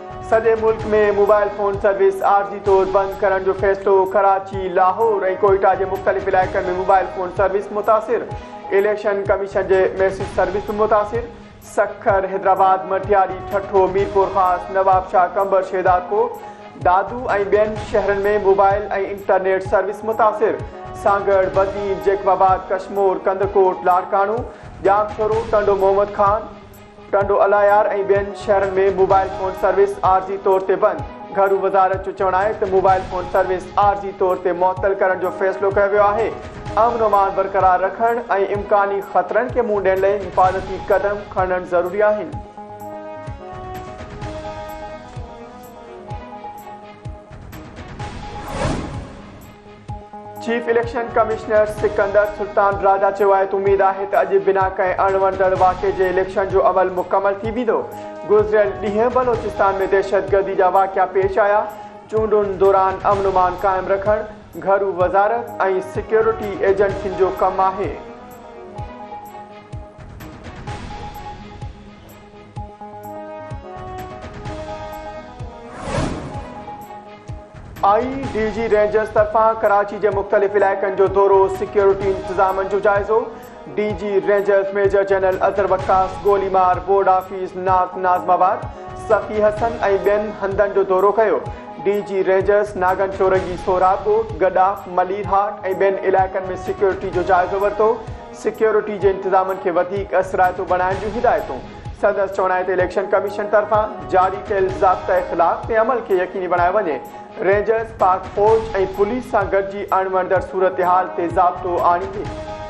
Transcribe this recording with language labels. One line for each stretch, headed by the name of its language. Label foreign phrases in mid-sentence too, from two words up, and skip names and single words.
Sindhi: सॼे मुल्क में
English: mobile phone service
Sindhi: आरजी तौर बंद करण जो फैसलो। कराची, लाहौर और कोयटा के मुख्तलिफ इलाक़नि में
English: mobile phone service
Sindhi: मुतासिर। इलेक्शन कमीशन के
English: message service
Sindhi: मुतासिर। सखर, हैदराबाद, मटियारी, ठठो, मीरपुर खास, नवाबशाह, कंबर, शेदाको, दादू और बेन शहरन में मोबाइल और
English: internet service
Sindhi: मुतासिर। सांगड़, बदीन, जैकबाबाद, कश्मोर, कंदकोट, लाड़कानू, जामशोरो, टंडो मोहम्मद खान, टंडो अलायार और बेन शहरन में
English: mobile phone service
Sindhi: आरजी तौर ते बंद। घरू वज़ारत जो चवण है तो
English: mobile phone service
Sindhi: आरजी तौर ते मुअत्तल करण जो फैसलो किया वियो है। अमन अमान बरकरार रखण और इम्कानी खतरन के मुंह ॾियण लाइ हिफाज़ती कदम खणण ज़रूरी आहिनि।
English: chief election commissioner
Sindhi: सिकंदर सुल्तान राजा चयो आहे त उम्मीद है तो अॼु बिना कंहिं अणवंदड़ वाक़े जे इलेक्शन जो अमल मुकम्मल थी वेंदो। गुज़िरियल ॾींहं बलोचिस्तान में दहशतगर्दी जा वाक़िया पेश आया। चूंडुनि दौरान अमन अमान कायम रखण घरू वज़ारत और सिक्योरिटी एजेंसियुनि जो कमु आहे। IDG रेंजर्स तरफा कराची के मुख्तलिफ इलाक़नि जो दौरो। सिक्योरिटी इंतजाम जो जायज़ो। DG रेंजर्स
English: major general
Sindhi: अजहर वक्कास गोलीमार, बोर्ड ऑफिस, नार्थ नाज़माबाद, सफ़ी हसन और बेन हंदन जो दौरो किया। DG रेंजर्स नागन चोरगी, सोराबकोट, गडाफ, मलीरहाट और बेन इलाक़नि में सिक्योरिटी जो जायज़ो वरतो। सिक्योरिटी के इंतजाम के वधीक असरायतो बनाने की हिदायतों। सदस्य चवण है तो इलेक्शन कमीशन तरफा जारी कयल ज़ाब्ता इख़लाक़ ते अमल के यकीनी बनाए वञे। रेंजर्स, पाक फौज और पुलिस से गॾिजी अणवंदड़ सूरत हाल ते ज़ाब्तो आणींदे।